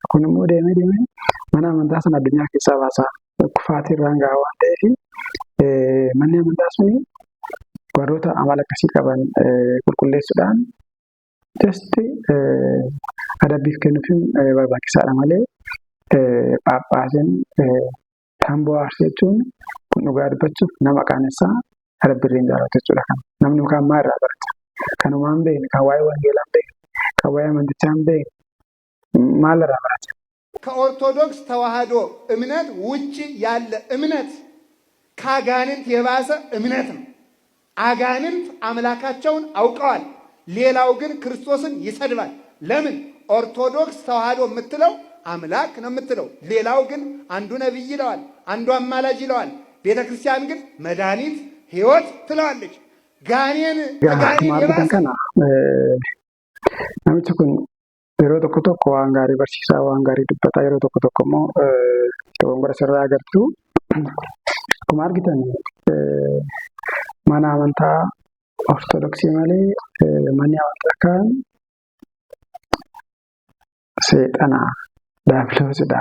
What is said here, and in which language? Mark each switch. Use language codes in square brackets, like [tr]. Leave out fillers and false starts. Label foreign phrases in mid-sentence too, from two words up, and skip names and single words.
[om] Kun immoo deemee mana amantaa sana addunyaa keessaa baasaa kufaatii irraan gahaa waan ta'eef manni amantaa suni warroota amala akkasii qaban qulqulleessuudhaan adabbiif kennuufiin barbaachisaadha malee Phaaphaasiin tamboo aarsuu jechuun kun dhugaa dubbachuuf nama qaanessaa adabbiirree hin jaallatu jechuudha. Namni kaan maa irraa barata? Kanumaa hin beekne, kan waa'ee wangeelaa hin beekne, kan waa'ee amantichaa hin beekne maal irraa barata? [am] ከኦርቶዶክስ ተዋህዶ እምነት ውጪ ያለ እምነት ከአጋንንት የባሰ እምነት ነው። አጋንንት አምላካቸውን አውቀዋል። ሌላው ግን ክርስቶስን ይሰድባል። ለምን? ኦርቶዶክስ ተዋህዶ የምትለው አምላክ ነው የምትለው። ሌላው ግን አንዱ ነብይ ይለዋል፣ አንዱ አማላጅ ይለዋል። ቤተክርስቲያን ግን መድኃኒት ሕይወት ትለዋለች። ጋኔን የባሰ [om] namichi kun yeroo tokko tokko waan gaarii barsiisaa waan gaarii dubbataa yeroo tokko tokko immoo dogongora sirraa agartu. Akkuma argitan mana amantaa ortodoksii malee manni amantaa kaan seexana daabiloosidha.